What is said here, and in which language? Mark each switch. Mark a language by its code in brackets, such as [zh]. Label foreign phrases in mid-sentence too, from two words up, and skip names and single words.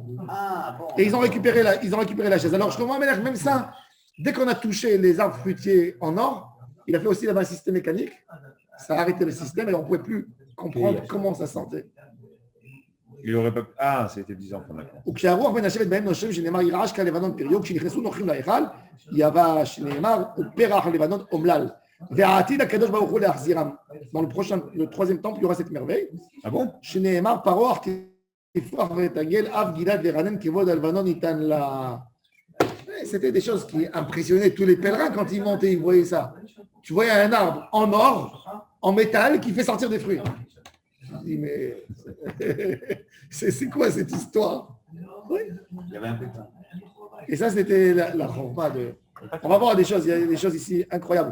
[fr] Ah, bon. Et ils ont récupéré la chaise. Alors Shlomo HaMelech, même ça, dès qu'on a touché les arbres fruitiers en or, il a fait aussi là-bas un système mécanique. Ça a arrêté le système et on ne pouvait plus comprendre comment ça sentait. Il aurait pas... Ah, c'était 10 ans. D'accord. [he] וכשהרוח מנשבת בהם נושם שנאמר ירעש כלבנון פריו, כשנכנסו נוכחים להיכל, יבש שנאמר ופרח לבנון אומלל. והעתיד הקדוש ברוך הוא להחזירם. [fr] Dans le troisième temple, il y aura cette merveille. Ah bon? [he] שנאמר פרוח תפרח ותגל אף גלעד לרנן כבוד הלבנון ניתן לה. [fr] C'était des choses qui impressionnaient tous les pèlerins quand ils montaient, ils voyaient ça. Tu voyais un arbre en or, en métal, qui fait sortir des fruits. Je me dis, mais c'est quoi cette histoire? Oui. Il y avait un pétard. Et ça, c'était la chorma de... On va voir des choses, il y a des choses ici incroyables.